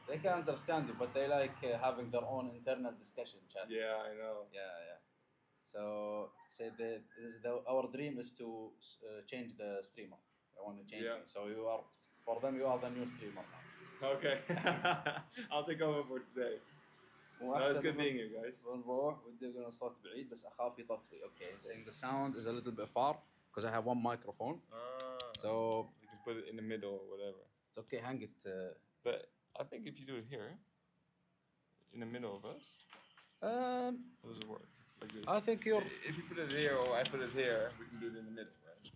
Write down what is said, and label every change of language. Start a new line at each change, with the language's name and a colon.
English: They can understand you, but they like having their own internal discussion chat. Yeah, I know. Yeah, yeah. So say our dream is to change the streamer. I want to change Yeah. me. So you are for them. You are the new streamer now. Okay. I'll take over for today. No, it's good being here, guys.
Arabic: بنروح ودي أقول صوت بعيد بس أخاف يطفي.
English: Okay, saying the sound is a little bit far because I have one microphone. So You can put it in the middle or whatever. it's okay. Hang it. But I think if you do it here, in the middle of us, how does it work? Like this. I think you're If you put it here or I put it here, we can do it in the middle, right?